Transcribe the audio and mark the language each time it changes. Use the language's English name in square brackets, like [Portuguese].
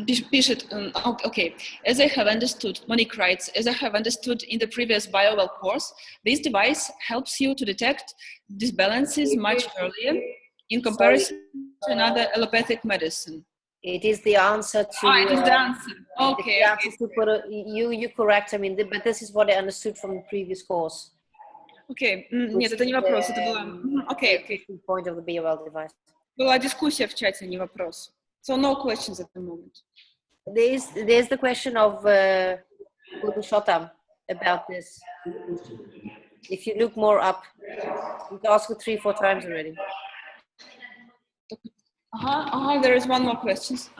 [Russian] Пишет, [English] okay, as I have understood, Monique writes, as I have understood in the previous BioWell course, this device helps you to detect disbalances much earlier in comparison to another allopathic medicine. It is the answer to... it is the answer. Okay. You correct, I mean, but this is what I understood from the previous course. [Russian] Okay, нет, это не вопрос, это была... [English] Okay. Point of the BioWell device. [Russian] Была дискуссия в чате, не вопрос. [English] So no questions at the moment. There's the question of Shotam about this. If you look more up, you asked it 3-4 times already. There is one more question.